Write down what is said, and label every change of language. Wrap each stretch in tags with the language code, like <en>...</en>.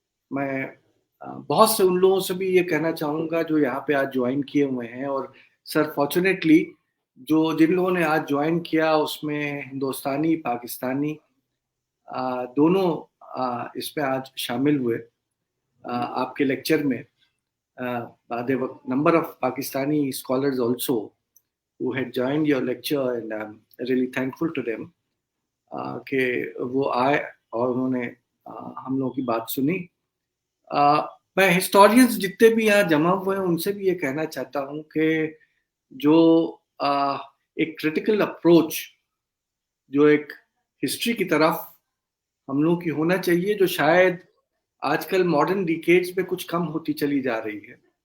<hi>मैं बहुत से उन लोगों से भी ये कहना चाहूँगा जो यहाँ पे आज ज्वाइन किए हुए हैं, और सर फॉर्चुनेटली जिन लोगों ने आज ज्वाइन किया उसमें हिंदुस्तानी पाकिस्तानी दोनों इस पे आज शामिल हुए आपके लेक्चर में.</hi> <en>there were number of Pakistani scholars also who had joined your lecture, and I'm really thankful to them</en> <hi>कि वो आए और उन्होंने हम लोगों की बात सुनी. मैं हिस्टोरियंस जितने भी यहाँ जमा हुए हैं उनसे भी ये कहना चाहता हूँ कि जो एक क्रिटिकल अप्रोच जो एक हिस्ट्री की तरफ हम लोगों की होना चाहिए, जो शायद आजकल मॉडर्न डिकेड्स में कुछ कम होती चली जा रही है,</hi>